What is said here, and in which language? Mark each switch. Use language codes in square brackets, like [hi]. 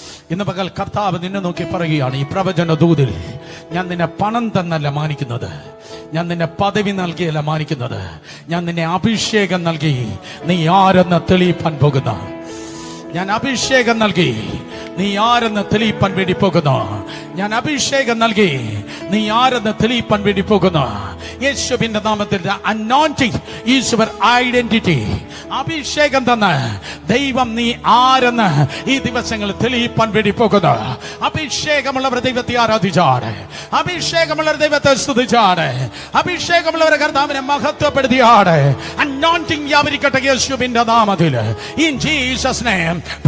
[ml] ഇന്ന് പകൽ കർത്താവ് നിന്നെ നോക്കി പറയുകയാണ്, ഈ പ്രവചന ദൂതിൽ ഞാൻ നിന്നെ പണം തന്നല്ല മാനിക്കുന്നത്, ഞാൻ നിന്നെ പദവി നൽകിയല്ല മാനിക്കുന്നത്, ഞാൻ നിന്നെ അഭിഷേകം നൽകി നീ ആരെന്ന് തെളിയിപ്പാൻ പോകുന്നു. ഞാൻ അഭിഷേകം നൽകി നീ ആരെന്ന് തെളിയിപ്പാൻ വേണ്ടി പോകുന്നു. ഞാൻ അഭിഷേകം നൽകി നീ ആരെന്ന് തെളിയിപ്പാൻ വേണ്ടി പോകുന്നു. യേശുവിന്റെ നാമത്തിൽ [en] anointing is your identity. [ml] അഭിഷേകം തന്ന് ദൈവം നീ ആരെന്ന് ഈ ദിവസങ്ങളിൽ തെളിയിപ്പാൻ വേണ്ടി പോകുന്നു. അഭിഷേകമുള്ളവർ ദൈവത്തെ ആരാധിച്ചാണ്, അഭിഷേകമുള്ളവർ ദൈവത്തെ സ്തുതിച്ചാണ്, അഭിഷേകമുള്ളവരെ കർത്താവിനെ മഹത്വപ്പെടുത്തിയാണ്. [en] anointing [ml] വ്യാപരിക്കട്ടെ യേശുവിന്റെ നാമത്തിൽ. [en] in Jesus name.